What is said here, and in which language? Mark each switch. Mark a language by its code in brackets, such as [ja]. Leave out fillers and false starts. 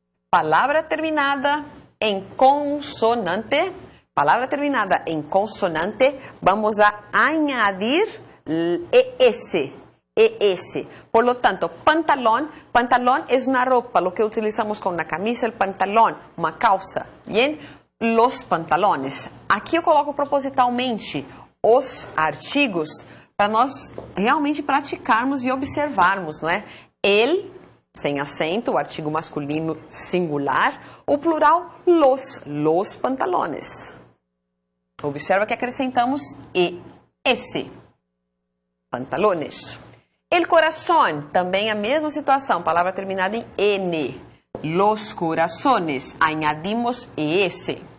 [es] Palabra terminada en consonante. Palabra terminada en consonante. Vamos a añadir ES. ES. Por lo tanto, pantalón es una ropa, lo que utilizamos con una camisa, el pantalón, una calza, ¿bien? Los pantalones. [pt] Aqui eu coloco propositalmente os artigos para nós realmente praticarmos e observarmos, não é? El, sem acento, o artigo masculino singular, o plural, los pantalones. Observa que acrescentamos ES. Pantalones. El corazón, também a mesma situação, palavra terminada em N. [es] Los corazones, añadimos ES.